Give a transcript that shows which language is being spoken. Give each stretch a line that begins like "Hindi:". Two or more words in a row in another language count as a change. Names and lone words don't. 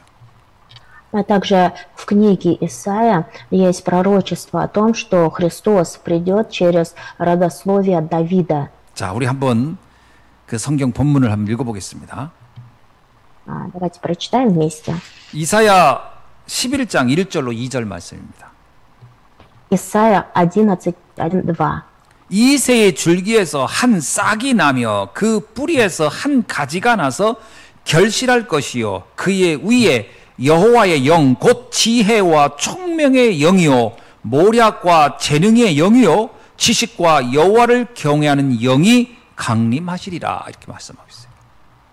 Russian: А также в книге Исаия есть пророчество о том, что Христос придет через родословие Давида.
Korean: 자, 우리 한번 그 성경 본문을 한번 읽어보겠습니다.
Russian: Давайте прочитаем вместе.
Korean: 이사야 11장 1절로 2절 말씀입니다.
Russian: Исаия 11:1-2.
Korean: 이새의 줄기에서 한 싹이 나며 그 뿌리에서 한 가지가 나서 결실할 것이요 그의 위에 여호와의 영 곧 지혜와 총명의 영이요 모략과 재능의 영이요 지식과 여호와를 경외하는 영이 강림하시리라 이렇게 말씀하고 있어요.